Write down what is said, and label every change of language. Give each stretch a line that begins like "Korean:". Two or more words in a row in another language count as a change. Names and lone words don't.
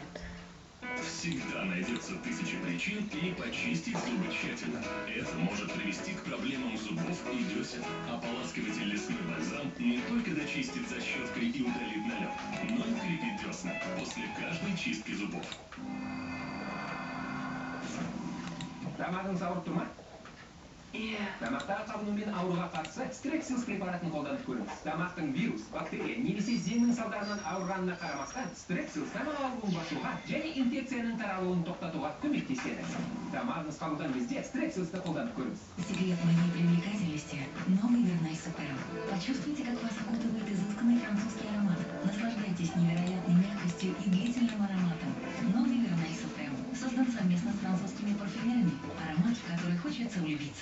Russian: Всегда найдется 1000 причин не почистить зубы тщательно. Это может привести к проблемам зубов и десен. Ополаскиватель лесной бальзам не только дочистит защеткой и удалит налет, но и укрепит десна после каждой чистки зубов.
Kazakh: Тамағыңыз ауырып тұр ма? Иә. Тамақтағы қабынумен ауруға қарсы Strepsils препаратын қолданып көріңіз. Тамақтың вирус, бактерия немесе зеңнің салдарынан ауырғанына қарамастан, Strepsils тамақ ауруын басуға және инфекцияның таралуын тоқтатуға көмектеседі. Тамағыңыз қабылған кезде Strepsils-ті қолданып көріңіз.
Russian: Секрет моей привлекательности – новый Вернай Суперм. Почувствуйте, как вас окутывает изысканный французский аромат. Наслаждайтесь невероятной мягкостью и длительным ароматом. Новый Вернай Суперм создан совместно с французскими парфюмерами. Аромат, в который хочется влюбиться.